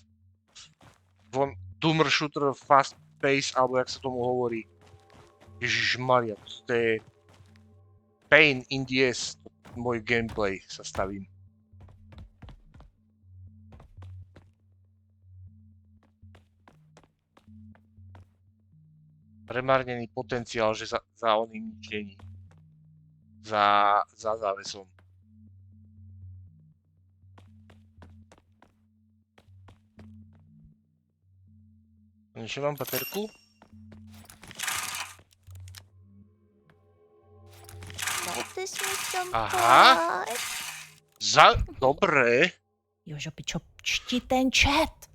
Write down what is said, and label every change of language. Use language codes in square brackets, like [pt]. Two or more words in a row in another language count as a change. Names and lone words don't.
[en] Doomer shooter fast pace, [sk] alebo jak sa tomu hovorí. Ježišmaria, to je... [en] Pain in the ass. [sk] Môj gameplay sa stavím. Premárnený potenciál, že za oným nič není. Za závesom. Ešte mám baterku? Aha. Dobre. Jožo, pičo, čti ten chat.